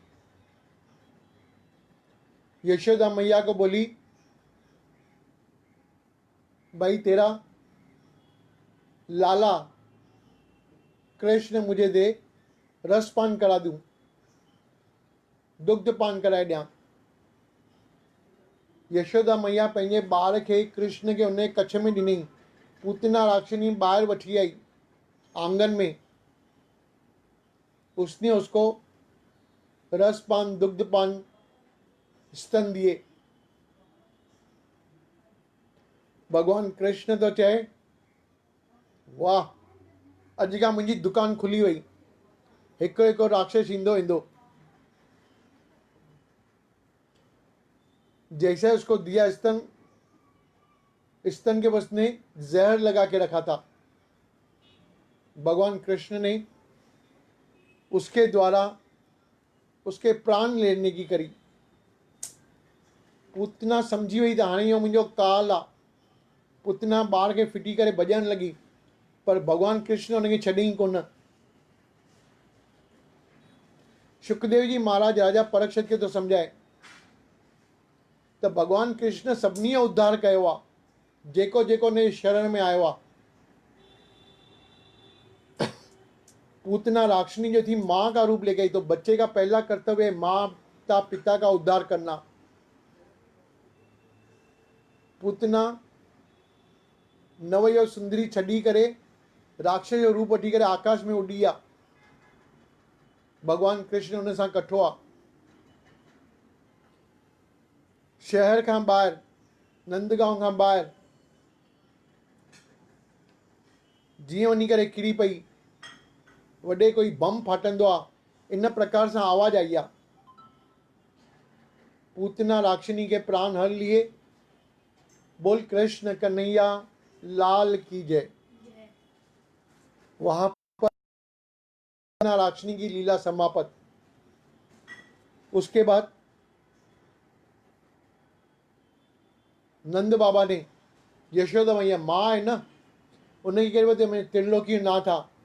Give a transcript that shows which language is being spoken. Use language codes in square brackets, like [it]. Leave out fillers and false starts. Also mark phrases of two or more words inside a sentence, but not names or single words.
[hi] यशोदा मैया को बोली भाई तेरा लाला कृष्ण मुझे दे, रसपान करा दूं, दुग्ध पान कराए दिया। [sd] यशोदा मैया पंहिंजे ॿार खे कृष्ण के उन कच्छ में ॾिनई। पूतना राक्षिणी ॿाहिरि वठी आई आंगन में। [hi] उसने उसको रसपान, दुग्धपान, स्तन दिए। [sd] भगवान कृष्ण तो चए वाह अॼु खां मुंहिंजी दुकान खुली वई। हिकु हिकु राक्षस ईंदो। [hi] जैसे उसको दिया स्तन के बस ने जहर लगा के रखा था। भगवान कृष्ण ने उसके द्वारा उसके प्राण लेने की करी। [sd] पूतना समझी वही त हाणे इहो मुंहिंजो काल आहे। पूतना ॿार खे फिटी करे भॼण लगी, पर भगवान कृष्ण उनखे छॾईं कोन। सुखदेव जी महाराज राजा परीक्षित खे तो समझाए त भगवान कृष्ण सभिनी जो उद्धार कयो आहे। जेको जेको ने शरण में आयो आहे। [hi] पूतना राक्षिणी [sd] जो थी [hi] माँ का रूप लेके आई। तो बच्चे का पहला कर्तव्य है माता पिता का उद्धार करना। [sd] पूतना नवयो सुंदरी छड़ी करे राक्षस जो रूप वठी करे आकाश में उड़ी आ। भगवान कृष्ण उन सां कठो आ। शहर खां ॿाहिरि, नंदगांव खां ॿाहिरि जीअं वञी करे किरी पई, वॾे कोई बम फाटंदो आहे इन प्रकार सां आवाज़ आई आहे। [hi] पूतना राक्षिणी के प्राण हर लिए। बोल कृष्ण कन्हैया लाल की जय। वहां पर पूतना राक्षिणी की लीला समाप्त। उसके बाद नंद बाबा ने, यशोदा मैया माँ है ना, उन्हें कह रहे थे मैं त्रिलोकी ना था।